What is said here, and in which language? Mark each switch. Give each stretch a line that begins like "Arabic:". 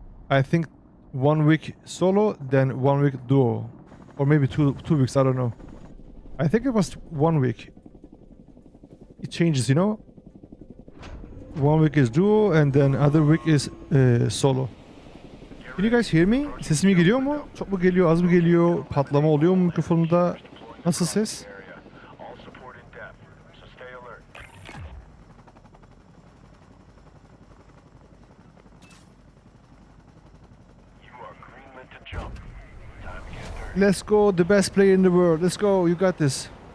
English: I think 1 week solo, then 1 week duo, or maybe two weeks. I don't know. I think it was 1 week. It changes, you know. 1 week is duo, and then other week is solo. Can you guys hear me?
Turkish: Sesim iyi geliyor mu? Çok mu geliyor, az mı geliyor? Patlama oluyor mu mikrofonumda? Nasıl ses?
English: All support in depth, so stay alert. You are greenlit to jump. Time to get dirty. Let's go, the best player in the world. Let's go, you got this.